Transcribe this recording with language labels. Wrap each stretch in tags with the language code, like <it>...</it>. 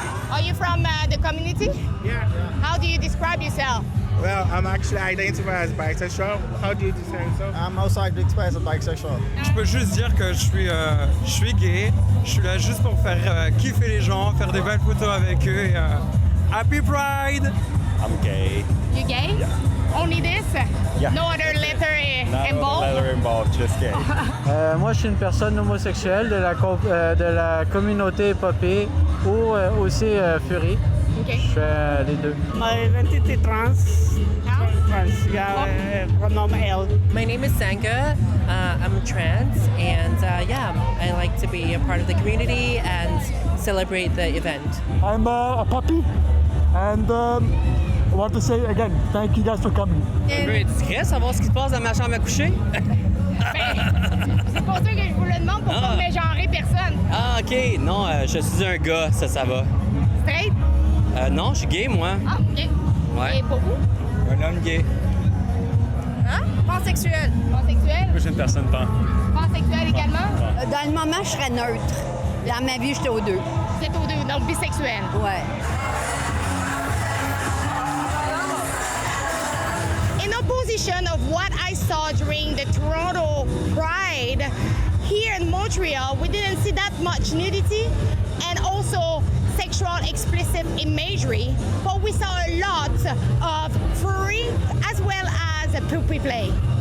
<en>Are you from the community? Yeah. How do you describe yourself? Well, I'm actually identified as bisexual. How do you describe yourself? I'm also identified as bisexual.</en> <fr>Je peux juste dire que je suis gay. Je suis là juste pour faire kiffer les gens, faire des belles photos avec eux.</fr> <en>Et, Happy Pride! I'm gay. You gay? Yeah. Only this? Yeah. No other letter involved? Leather involved, just gay.</en> <fr>Moi, je suis une personne homosexuelle de la communauté épopée ou aussi Fury.</fr> <en>Okay.</en> <fr>Je fais les deux.</fr> <en>My identity trans. Pronoun L. My name is Sanka. I'm trans, and I like to be a part of the community and celebrate the event. I'm a puppy, and I want to say again, thank you guys for coming.</en> <fr>Un peu discret, savoir ce qui se passe dans ma chambre à coucher. C'est pour ça que je vous le demande, pour pas mégenrer personne. Ah, ok. Non, je suis un gars, ça va.</fr> <en>Straight?</en> <fr>Non, je suis gay, moi. Ah, ok. Ouais. Et pour vous? Un homme gay. Hein? Pansexuel. Pansexuel? Moi, je suis une personne pan. Pansexuel également? Dans le moment, je serais neutre. Dans ma vie, j'étais aux deux. Vous êtes aux deux, donc bisexuel. Ouais.</fr> <en>In opposition of what I saw during the Toronto Pride, here in Montreal, we didn't see that much nudity and also sexual explicit imagery, but we saw a lot of furry as well as puppy play.</en>